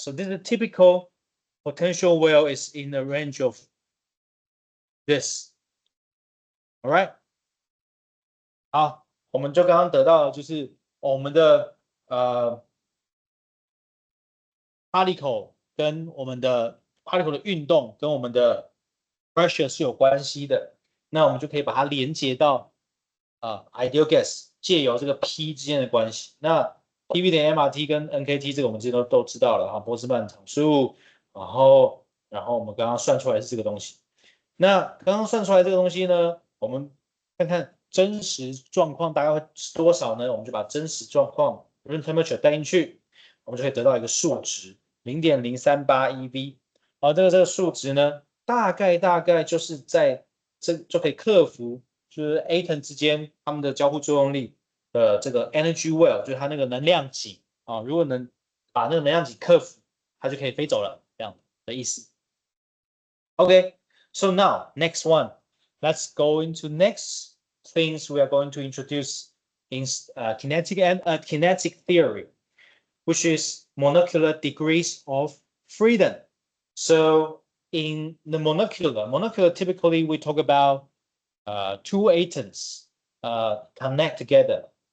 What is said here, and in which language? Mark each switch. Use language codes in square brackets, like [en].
[en] So this is a typical potential well is in the range of this. All right. [zh] 好，我们就刚刚得到的就是我们的particle 跟我们的 particle 的运动跟我们的 pressure 是有关系的。那我们就可以把它连接到ideal gas 借由这个 P 之间的关系。那 PV 等于 MRT 跟 NKT 这个我们之前都知道了哈，波兹曼常数，然后我们刚刚算出来是这个东西。那刚刚算出来这个东西呢，我们看看真实状况大概会是多少呢？我们就把真实状况 [en] room temperature [zh] 带进去，我们就可以得到一个数值 0.038 eV。好，这个数值呢，大概就是在就可以克服就是 atom 之间它们的交互作用力的这个 energy well， 就是它那个能量井啊，如果能把那个能量井克服，它就可以飞走了，这样的意思。 [en] Okay, so now next one, let's go into next things we are going to introduce in kinetic theory, which is molecular degrees of freedom. So in the molecular typically we talk about two atoms connect together.